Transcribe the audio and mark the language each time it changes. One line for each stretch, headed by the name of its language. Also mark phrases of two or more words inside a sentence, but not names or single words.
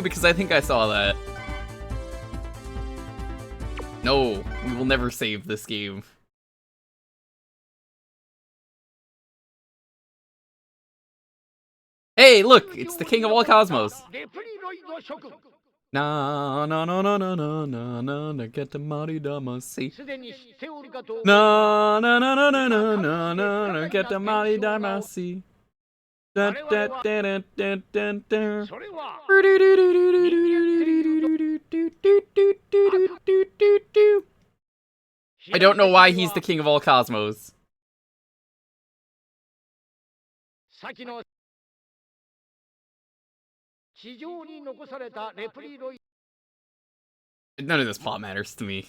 English: Because I think I saw that. No, we will never save this game. Hey, look, it's the king of all cosmos. Na na na na na na na na na get the money damasi. Na na na na na na na na na get the money damasi. Da da da da da da da. I don't know why he's the king of all cosmos. None of this plot matters to me.